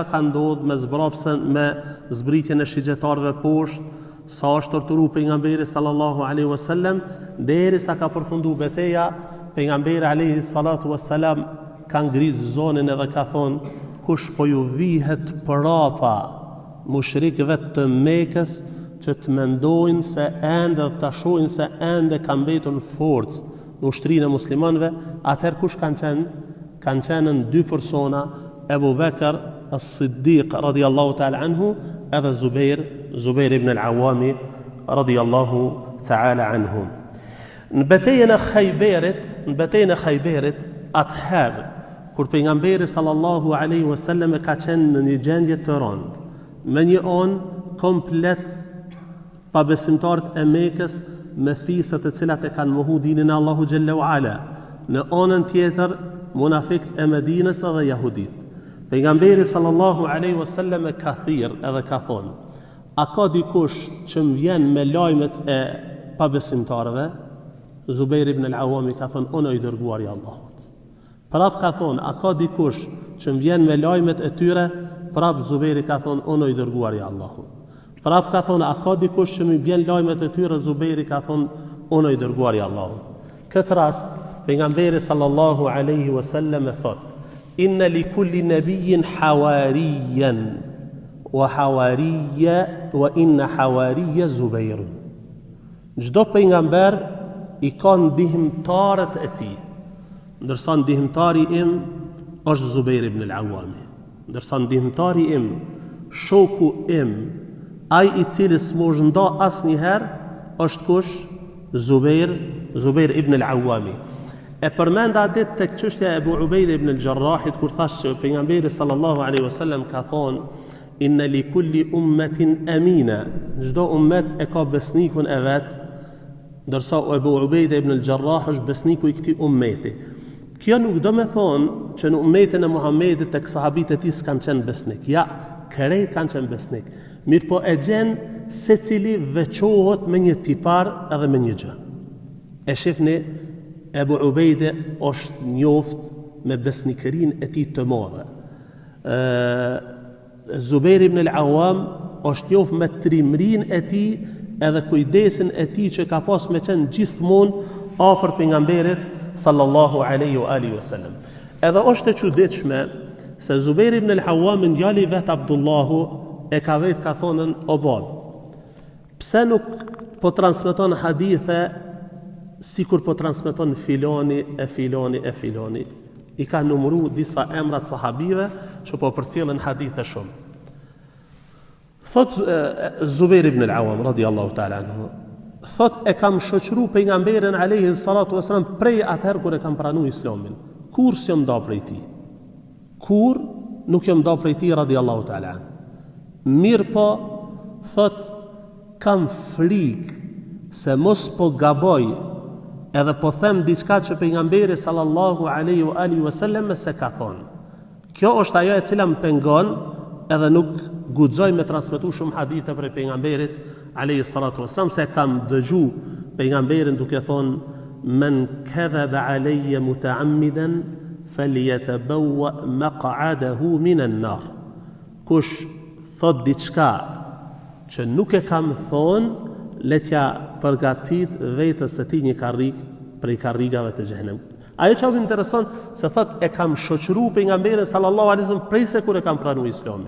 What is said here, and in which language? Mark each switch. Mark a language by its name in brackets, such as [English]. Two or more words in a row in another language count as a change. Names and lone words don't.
[Albanian] ka ndodhur me zbrapsen, me zbritjen e shigjetarëve poshtë, sa është torturuar pejgamberi [Arabic] صلى الله عليه وسلم, [Albanian] derisa ka përfunduar betejë, pejgamberi [Arabic] عليه الصلاة والسلام [Albanian] ka ngrit zonën edhe ka thonë: kush po ju vihet prapa mushrikëve të Mekës që të mendojnë se ende dhe të shohin se ende ka mbetur në forcë në ushtrinë e muslimanëve, atëherë kush kanë qenë? Kanë qenë dy persona, Ebu Bekr as-Siddiq [Arabic] رضي الله تعالى عنه [Albanian] edhe Zubair ibn al-Awami [Arabic] رضي الله تعالى عنه. [Albanian] Në betejën e Khajberit, atëherë kur pejgamberi [Arabic] صلى الله عليه وسلم [Albanian] ka qenë në një gjendje të rëndë, me një anë komplet pabesimtarët e Mekës me fisët e cilat e kanë mohu dinin e Allahu [Arabic] جل وعلا, [Albanian] në anën tjetër munafiqët e Medinës dhe jahudit. Pejgamberi [Arabic] صلى الله عليه وسلم [Albanian] ka thirrë edhe ka thonë: a ka dikush që më vjen me lajmet e pabesimtarëve? Zubair ibn al-Awami ka thonë: unë i dërguari i Allahut. Prap ka thonë: a ka dikush që më vjen me lajmet e tyre? Prap Zubairi ka thonë: unë i dërguari i Allahut. Prap ka thonë: a ka dikush që më vjen lajmet e tyre? Zubairi ka thonë: unë i dërguari i Allahut. Këtë rast pejgamberi [Arabic] صلى الله عليه وسلم thotë: إن لكل نبي حواريا وإن حواري الزبير. [Albanian] Çdo pejgamber i ka ndihmtarët e tij, ndërsa ndihmtari im është Zubair ibn al-Awami. Ndërsa ndihmtari im, shoku im, ai i cili s'mosh nda asnjëherë, është kush? Zubair ibn al-Awami. E përmenda ditë tek çështja e Abu Ubeida ibn al-Jarrahit kur thashë që pejgamberi [Arabic] صلى الله عليه وسلم [Albanian] ka thonë: [Arabic] إن لكل أمة أمينا. [Albanian] Çdo ummet e ka besnikun e vet, ndërsa Abu Ubeida ibn al-Jarrah është besniku i këtij ummeti. Kjo nuk do me thonë që në ummetin e Muhammedit tek sahabit e tij s'kan qenë besnik. Ja, krejt kanë qenë besnik. Mirë po e gjenë se cili veçohet me një tipar edhe me një gjë. E shifni, Ebu Ubejde është njoft me besnikërin e tij të madhe. Zubair ibn al-Awam është njoft me trimrin e tij edhe kujdesin e tij që ka pas me qenë gjithmonë afër pejgamberit [Arabic] صلى الله عليه وآله وسلم. [Albanian] Edhe është e çuditshme se Zubair ibn al-Awam, djali vet Abdullahu, e ka vetë ka thonën: o bab, pse nuk po transmeton hadithe sikur po transmeton filoni e filoni e filoni? I ka numëru disa emrat sahabive që po përcjellin hadithe shumë. Thot Zubair ibn al-Awam [Arabic] رضي الله تعالى عنه, [Albanian] thot e kam shoqëru pejgamberin [Arabic] عليه الصلاة والسلام [Albanian] prej atëherë kur e kam pranu islamin. Kur s'jam nda prej tij? Kur nuk jam nda prej tij [Arabic] رضي الله تعالى عنه. [Albanian] Mirë po, thot, kam frikë se mos po gaboj edhe po them diçka që pejgamberi [Arabic] صلى الله عليه وآله وسلم [Albanian] se ka thonë. Kjo është ajo e cila më pengon edhe nuk guxoj me transmetu shumë hadithe për pejgamberit [Arabic] عليه الصلاة والسلام, [Albanian] se kam dëgju pejgamberin duke thonë: [Arabic] من كذب علي متعمدا فليتبوأ مقعده من النار. [Albanian] Kush thot diçka që nuk e kam thonë, letja përgatit vetës së tij një karrik prej karrigave të xhenemit. Ajo që më intereson se thot e kam shoqëruar pejgamberin [Arabic] صلى الله عليه وسلم [Albanian] prej se kur e kam pranuar islamin.